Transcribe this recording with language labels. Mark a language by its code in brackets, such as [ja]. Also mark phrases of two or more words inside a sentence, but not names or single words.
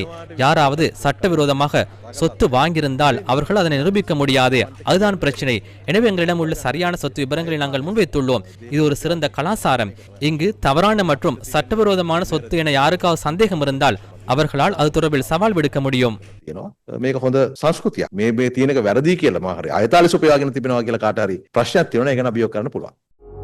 [ta] யாராவது சட்டவிரோதமாக சொத்து வாங்கியிருந்தால் அவர்கள் அதனை நிரூபிக்க முடியாது, அதுதான் பிரச்சினை. எனவே எங்களிடம் உள்ள சரியான சொத்து விபரங்களை நாங்கள் முன்வைத்துள்ளோம். இது ஒரு சிறந்த கலாச்சாரம். இங்கு தவறான மற்றும் சட்டவிரோதமான சொத்து என யாருக்காவது சந்தேகம் இருந்தால் அவர்களால் அது தொடர்பில் சவால் விடுக்க முடியும். [si] මේක හොඳ සංස්කෘතියක්. මේ තියෙනක වැරදි කියලා මම හරි අයතාලි සොපයාගෙන තිබෙනවා කියලා කාට හරි ප්‍රශ්නයක් තියෙනවා. ඒක නම් අභියෝග කරන්න පුළුවන්.